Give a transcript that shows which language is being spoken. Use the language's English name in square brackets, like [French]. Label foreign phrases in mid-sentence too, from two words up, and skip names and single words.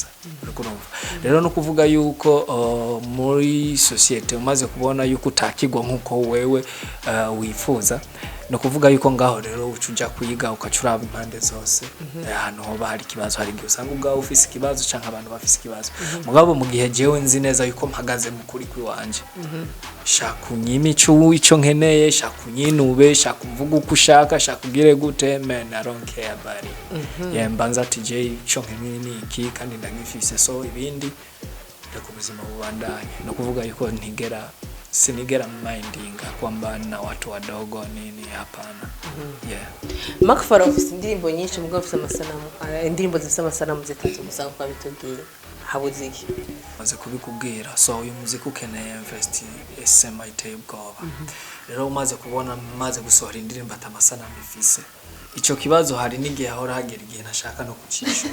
[Rundi] Rero no kuvuga yuko muri societe umaze kubona yuko utakigwa nkuko wewe wifuza, no kuvuga yuko ngaho rero ucuja kuyiga ukacuraba impande zose. Ahantu ho bari kibazo, hari usanga ubwaho ufise kibazo canke abantu bafise kibazo, mugabo mu gihe jewe nzi neza yuko mpagaze mu kuri kwiwanje, shaka unyimico ico nkeneye, shaka unyinube, shaka uvuga uko ushaka, shaka ugire gute, [English] man I don't care about it. [Rundi] Mbanza ati je ico nkeneye ni iki kandi ndagifise, so ibindi reko ubuzima bubandanye. No kuvuga yuko sinigera mindinga [Swahili] kwamba na watu wadogo nini, hapana. [Rundi] Pharaon afite indirimbo nyinshi, mugabo afite amasanamu, indirimbo zifite amasanamu zitatu gusa uko bitubwiye. Habuze iki? Maze kubikubwira, so uyu muziki ukeneye invest sema iteye ubwoba. Rero umaze kubona maze gusohora indirimbo atamasanamu ifise, ico kibazo hari n'igihe ahora hagera igihe nashaka no kucisha.